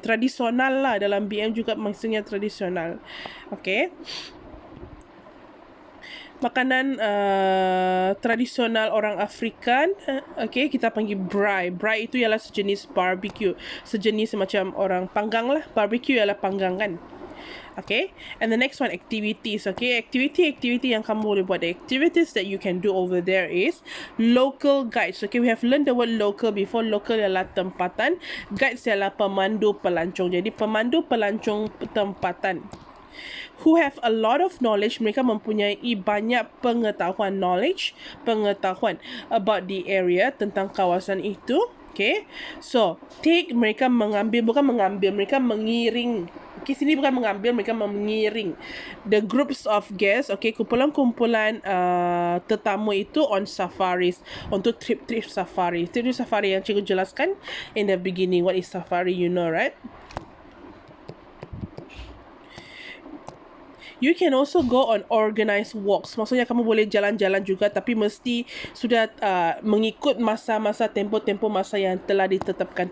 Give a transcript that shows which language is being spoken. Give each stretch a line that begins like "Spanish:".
Malay: Tradisional lah, dalam BM juga maksudnya tradisional. Okay. Makanan tradisional orang Afrikan, okay, kita panggil braai. Braai itu ialah sejenis barbecue. Sejenis macam orang panggang lah. Barbecue ialah panggang kan.
English: Okay, and the next one, activities. Okay, activity
Malay: yang kamu boleh buat.
English: The activities that you can do over there is local guides. Okay, we have learned the word local before.
Malay: Local ialah tempatan, guides ialah pemandu pelancong. Jadi pemandu pelancong tempatan
English: who have a lot of knowledge.
Malay: Mereka mempunyai banyak pengetahuan pengetahuan
English: about the area,
Malay: tentang kawasan itu. Okay, so take, mereka mengambil, bukan mengambil, mereka mengiring. Okay, sini bukan mengambil, mereka mengiring
English: the groups of guests.
Malay: Okay, kumpulan-kumpulan tetamu itu
English: on safaris,
Malay: untuk trip safari. Trip safari yang cikgu jelaskan
English: in the beginning. What is safari, you know, right? You can also go on organized walks.
Malay: Maksudnya kamu boleh jalan-jalan juga, tapi mesti sudah mengikut masa-masa, tempo-tempo masa yang telah ditetapkan.